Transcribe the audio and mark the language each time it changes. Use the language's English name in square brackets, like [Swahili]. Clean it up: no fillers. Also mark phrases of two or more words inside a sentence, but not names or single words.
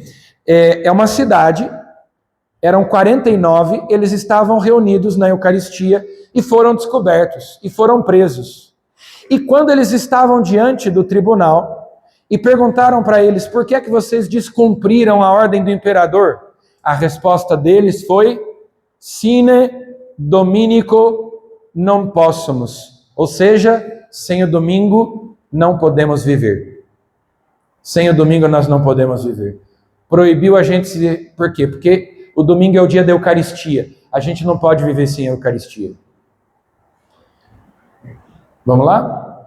[Portuguese] É uma cidade, eram 49, eles estavam reunidos na Eucaristia e foram descobertos e foram presos. E quando eles estavam diante do tribunal e perguntaram para eles: por que é que vocês descumpriram a ordem do imperador? A resposta deles foi: [Latin] sine dominico non possumus. [Portuguese] Ou seja, sem o domingo não podemos viver. Sem o domingo nós não podemos viver. Proibiu a gente se... Por quê? Porque o domingo é o dia da Eucaristia. A gente não pode viver sem a Eucaristia. Vamos lá?